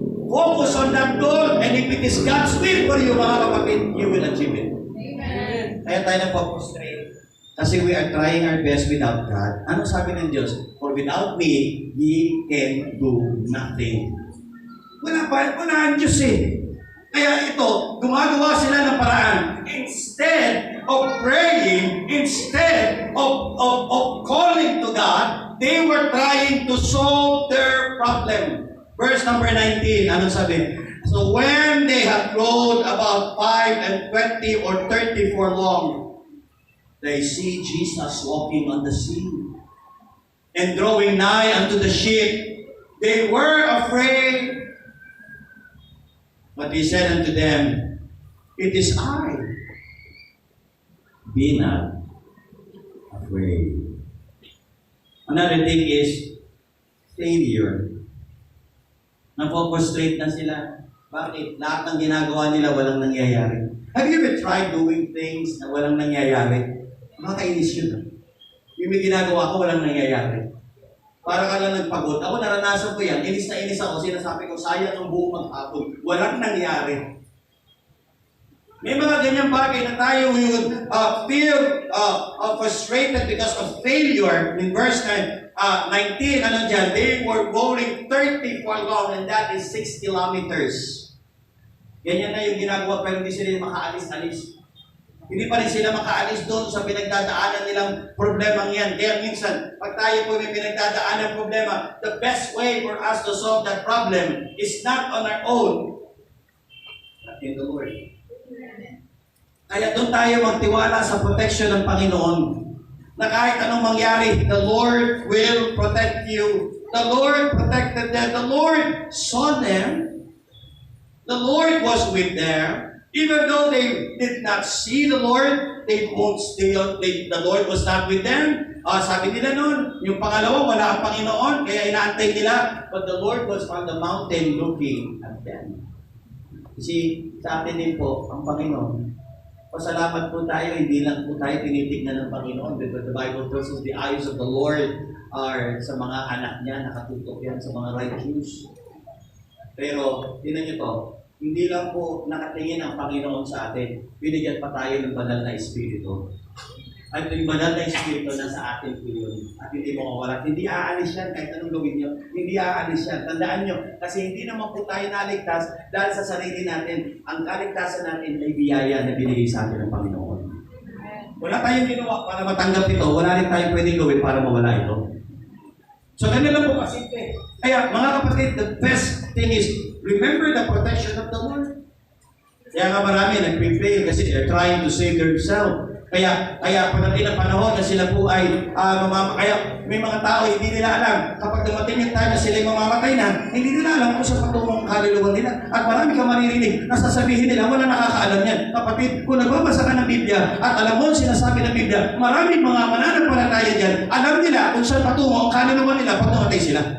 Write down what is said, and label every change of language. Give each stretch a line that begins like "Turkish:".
English: Focus on that goal, and if it is God's will for you,
Filipino: mga kapatid,
English: you will achieve it.
Filipino: Amen. Kaya tayo nagpo-frustrate. Kasi
English: we are trying our best without God.
Filipino: Ano sabi ng Diyos?
English: For without me, ye can do nothing.
Filipino: Wala ang Diyos eh. Kaya ito, gumagawa sila ng paraan.
English: Instead of praying, instead of calling to God, they were trying to solve their problem. Verse number 19,
Filipino: ano sabi?
English: So when they had rowed about 5 and 20 or 30 for long, they see Jesus walking on the sea and drawing nigh unto the ship. They were afraid. But he said unto them, it is I. Be not afraid. Another thing is failure.
Filipino: Napo-frustrate na sila. Bakit? Lahat ng ginagawa nila walang nangyayari.
English: Have you ever tried doing things
Filipino: na walang nangyayari? Makakainis yun. Yung may ginagawa ko walang nangyayari. Para ka lang nagpagod. Ako naranasan ko yan. Inis na inis ako. Sinasabi ko, sayang ang buong maghapon. Walang nangyari. May mga ganyang bagay na tayo
English: would feel frustrated because of failure. In verse 19,
Filipino: ano dyan?
English: They were going 30 for long and that is 6 kilometers.
Filipino: Ganyan na yung ginagawa pero hindi sila makaalis-alis. Hindi pa rin sila makaalis doon sa pinagdadaanan nilang problemang yan. Kaya minsan, pag tayo po may pinagdadaanan ng problema,
English: the best way for us to solve that problem is not on our own, but in the Lord.
Filipino: Kaya doon tayo magtiwala sa protection ng Panginoon. Na kahit anong mangyari,
English: the Lord will protect you. The Lord protected them. The Lord saw them. The Lord was with them. Even though they did not see the Lord, the Lord was not with them.
Filipino: Sabi nila noon, yung pangalawa, wala ang Panginoon, kaya inaantay nila.
English: But the Lord was on the mountain looking at them.
Filipino: Kasi sa atin din po, ang Panginoon, pasalamat po tayo, hindi lang po tayo tinitignan ng Panginoon.
English: Because the Bible tells us the eyes of the Lord are
Filipino: sa mga anak niya, nakatutok yan sa mga
English: righteous.
Filipino: Pero, tinan niyo to, hindi lang po nakatingin ang Panginoon sa atin. Binigyan pa tayo ng banal na Espiritu. At yung banal na Espiritu nasa atin po yun. At hindi mo mawala. Hindi aalis yan kahit anong gawin nyo. Hindi aalis yan. Tandaan nyo. Kasi hindi naman po tayo naligtas dahil sa sarili natin. Ang kaligtasan natin ay biyaya na binigay sa atin ng Panginoon. Wala tayong ginawa para matanggap ito. Wala rin tayong pwedeng gawin para mawala ito.
English: So,
Filipino: ganun lang po kasimple. Kaya, mga kapatid,
English: the best thing is remember the protection of the Lord.
Filipino: Kaya nga marami nag-prevail kasi
English: they're trying to save themselves.
Filipino: Kaya pagdating ng panahon na sila po ay kaya may mga tao hindi nila alam kapag dumating yung time na sila ay mamamatay na, hindi nila alam kung sa patungong kaluluwa nila. At marami kang maririnig na sasabihin nila, wala nakakaalam yan. Kapatid, kung nagbabasa ka ng Biblia at alam mo sinasabi ng Biblia, maraming mga mananampalataya dyan, alam nila kung saan patungo ang kaluluwa nila pag namatay sila.